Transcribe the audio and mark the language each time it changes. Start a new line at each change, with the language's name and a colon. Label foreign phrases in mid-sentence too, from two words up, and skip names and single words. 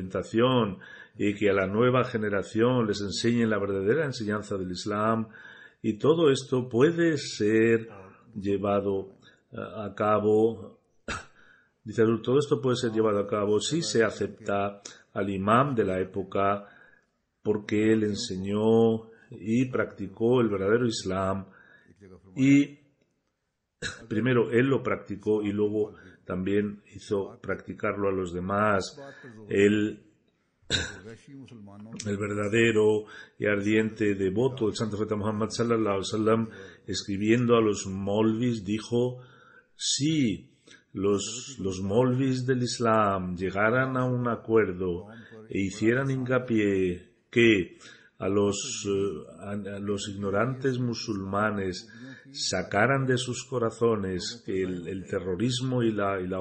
Spanish: orientación, y que a la nueva generación les enseñen la verdadera enseñanza del Islam, Y todo esto puede ser llevado a cabo, dice Hazur, todo esto puede ser llevado a cabo si se acepta al imam de la época, porque él enseñó y practicó el verdadero Islam, y primero él lo practicó y luego también hizo practicarlo a los demás. El verdadero y ardiente devoto del santo profeta Muhammad
Arabic: صلى الله عليه وسلم,
Spanish: escribiendo a los molvis, dijo: si los molvis del Islam llegaran a un acuerdo e hicieran hincapié que a los ignorantes musulmanes sacaran de sus corazones el terrorismo y la